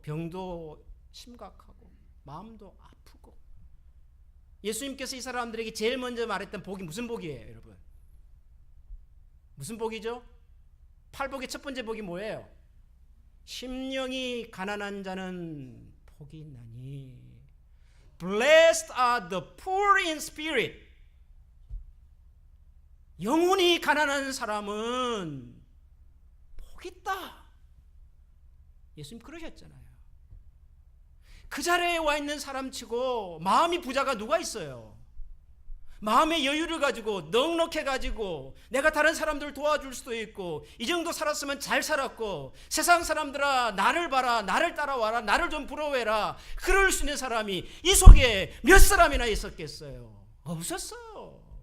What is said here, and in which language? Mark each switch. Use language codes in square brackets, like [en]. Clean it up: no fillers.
[ko] 병도 심각하고 마음도 아프고. 예수님께서 이 사람들에게 제일 먼저 말했던 복이 무슨 복이에요, 여러분? 무슨 복이죠? 팔복의 첫 번째 복이 뭐예요? 심령이 가난한 자는 복이 있나니. [en] Blessed are the poor in spirit. [ko] 영혼이 가난한 사람은 복이 있다. 예수님 그러셨잖아요. 그 자리에 와 있는 사람치고 마음이 부자가 누가 있어요? 마음의 여유를 가지고 넉넉해 가지고 내가 다른 사람들 도와줄 수도 있고, 이 정도 살았으면 잘 살았고, 세상 사람들아 나를 봐라, 나를 따라와라, 나를 좀 부러워해라, 그럴 수 있는 사람이 이 속에 몇 사람이나 있었겠어요? 없었어요.